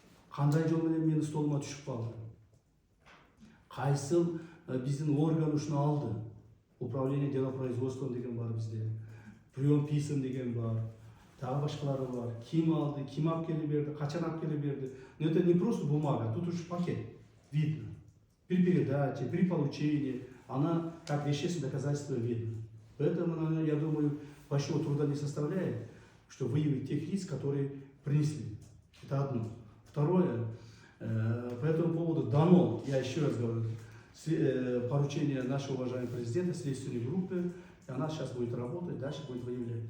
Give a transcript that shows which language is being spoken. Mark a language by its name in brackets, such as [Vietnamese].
[Kyrgyz] Кандай жол менен менин столума түшүп калды? Кайсыл биздин орган ушуну алды? Управление делопроизводством деген бар бизде. Прием писем деген бар. Дагы башкалары бар. Ким алды, ким алып келип берди, качан алып келип берди? [Russian] Но это не просто бумага, тут уж пакет. Видно. При передаче, при получении, она как вещественное доказательство видно. Поэтому, я думаю, большого труда не составляет, что выявить тех лиц, которые принесли. Это одно. Второе, по этому поводу дано, я еще раз говорю, поручение нашего уважаемого президента, следственной группы, и она сейчас будет работать, дальше будет выявлять.